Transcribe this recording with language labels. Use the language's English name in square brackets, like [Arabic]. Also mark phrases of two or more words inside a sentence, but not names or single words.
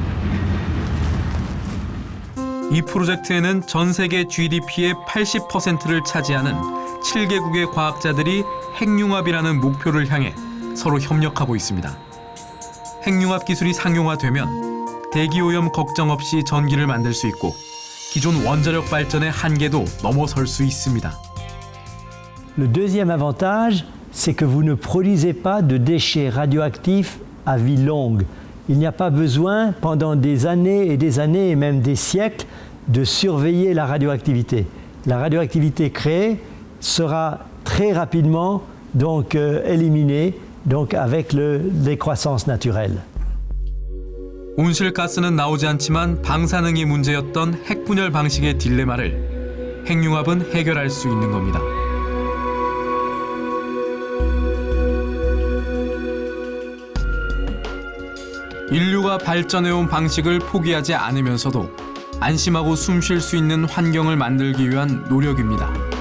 [Korean] 이 프로젝트에는 전 세계 GDP의 80%를 차지하는 7개국의 과학자들이 핵융합이라는 목표를 향해 서로 협력하고 있습니다. 핵융합 기술이 상용화되면 대기오염 걱정 없이 전기를 만들 수 있고 기존 원자력 발전의 한계도 넘어설 수 있습니다. [French] Le deuxième avantage, c'est que vous ne produisez pas de déchets radioactifs à vie longue. Il n'y a pas besoin, pendant des années et même des siècles, de surveiller la radioactivité. La radioactivité créée sera très rapidement donc éliminée donc avec le décroissance naturelle. [Korean] 온실가스는 나오지 않지만 방사능이 문제였던 핵분열 방식의 딜레마를 핵융합은 해결할 수 있는 겁니다. 인류가 발전해온 방식을 포기하지 않으면서도 안심하고 숨 쉴 수 있는 환경을 만들기 위한 노력입니다.